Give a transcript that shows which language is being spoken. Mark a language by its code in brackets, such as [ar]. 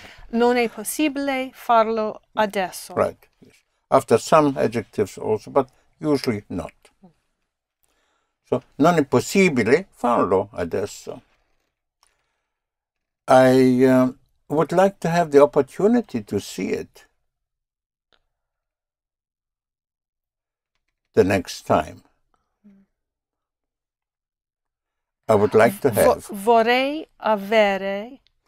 [it] Non è possibile farlo adesso. [en] Right. Yes. After some adjectives also, but usually not. [it] So, non è possibile farlo adesso. [en] I would like to have the opportunity to see it the next time. I would like to have [it] vorrei avere